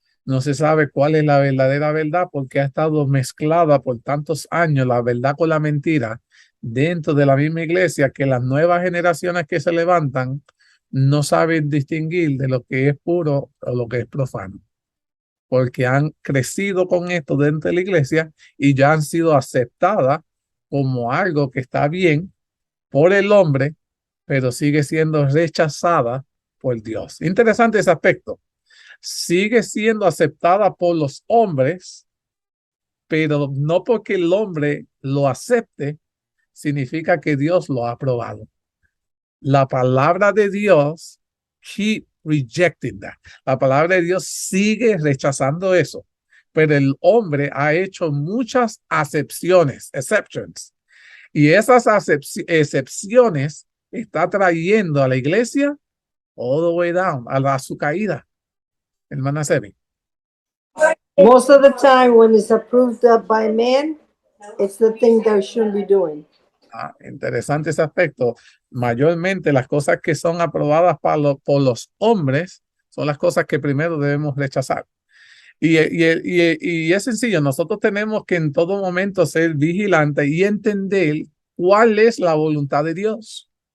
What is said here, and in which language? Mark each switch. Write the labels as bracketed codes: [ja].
[es] No se sabe cuál es la verdadera verdad porque ha estado mezclada por tantos años la verdad con la mentira dentro de la misma iglesia, que las nuevas generaciones que se levantan no saben distinguir de lo que es puro o lo que es profano, porque han crecido con esto dentro de la iglesia y ya han sido aceptadas como algo que está bien por el hombre, pero sigue siendo rechazada por Dios. Interesante ese aspecto. Sigue siendo aceptada por los hombres, pero no porque el hombre lo acepte, significa que Dios lo ha aprobado. La palabra de Dios, [en] keep rejecting that. [es] La palabra de Dios sigue rechazando eso, pero el hombre ha hecho muchas exceptions, y esas excepciones está trayendo a la iglesia [en] all the way down, [es] a su caída. Hermana Sebi. [en] Most of the time, when it's approved by man, it's the thing that we shouldn't be doing. [es] Interesante ese aspecto. Mayormente las cosas que son aprobadas por los hombres son las cosas que primero debemos rechazar. Y es sencillo, nosotros tenemos que en todo momento ser vigilantes y entender cuál es la voluntad de Dios.